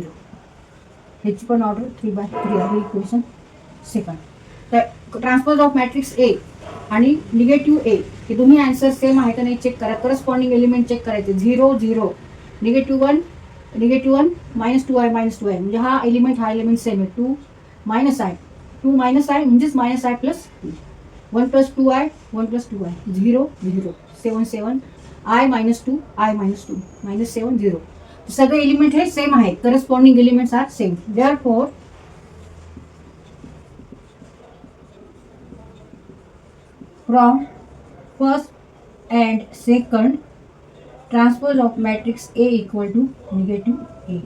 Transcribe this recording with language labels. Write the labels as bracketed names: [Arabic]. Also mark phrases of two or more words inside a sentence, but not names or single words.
[Marathi] ह्याची पण ऑर्डर 3/3 आहे [English] equation second. [Marathi] तर [English] transpose of matrix A [Marathi] आणि -A हे दोन्ही [English] answer same [Marathi] आहे का नाही चेक करा. [English] corresponding element [Marathi] चेक करायचे. 0 0 -1 -1 -2i -2i म्हणजे हा [English] element same [Marathi] आहे. 2 -i 2 -i म्हणजेच -i +2 1 + 2i 1 + 2i 0 0 7 7 i -2 i -2 -7 0. सगळे एलिमेंट हे सेम आहेत. [English] corresponding elements are same. therefore from first and second transpose of matrix A equal to -A.